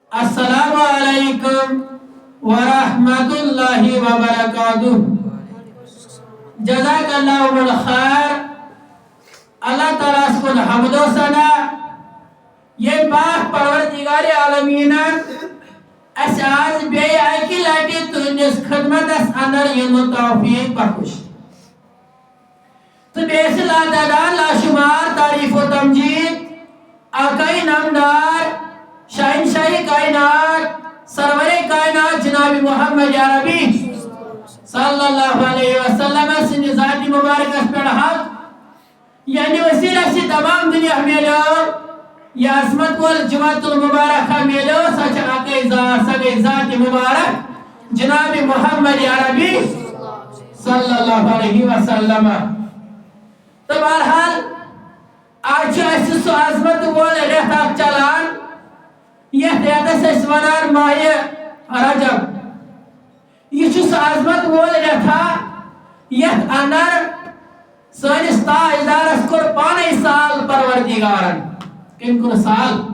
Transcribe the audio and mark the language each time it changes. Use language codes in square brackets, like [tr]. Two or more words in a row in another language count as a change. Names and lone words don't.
[ar] السلام علیکم ورحمۃ اللہ وبرکاتہ. [ks] جزاک اللہ الخیر. اللہ تعالیٰ کن حمد و ثنا. یہ پاک پروردگار عالمین اس آز بیٚیہِ اکہِ لٹہِ تُہنٛدِس خدمتس اندر یِنُک توفیق بخش تہٕ بیٚیہِ چھِ لاتعداد لاشُمار تعریف و تمجید آقای نامدار شہنشاہ کائنات سرور کائنات جناب محمد عربی صلی اللہ علیہ وسلم سٕنٛدِ ذاتِ مبارکس پٮ۪ٹھ حق یعنی وسیلہ سے تمام دنیا میلیو یہ عظمت وال جماعت المبارک میلیو سچ آقای ذات مبارک جناب محمد عربی صلی اللہ علیہ وسلم. تو بہرحال آج اس سو عظمت وال ریت اکھ چلان یتھ ریتس أسۍ ونان ماہ رجب. یہ سو عظمت وول ریتھا یتھ اندر سٲنِس تاجدارس کوٚر پانے سال پروردگارن. کٔمۍ کوٚر سال؟